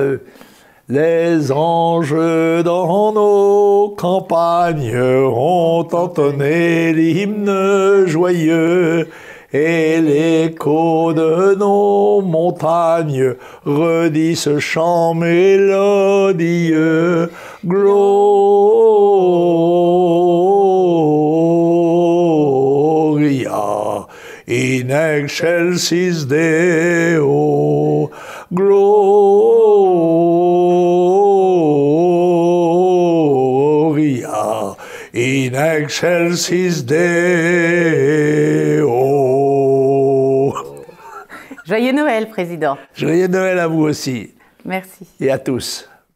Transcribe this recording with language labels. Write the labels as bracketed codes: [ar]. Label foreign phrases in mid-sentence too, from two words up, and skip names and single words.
[fr] Les anges dans nos campagnes ont entonné l'hymne joyeux, et l'écho de nos montagnes redit ce chant mélodieux. [la] Gloria in excelsis Deo. Gloria in excelsis Deo. [fr] Joyeux Noël, Président. Joyeux Noël à vous aussi. Merci. Et à tous.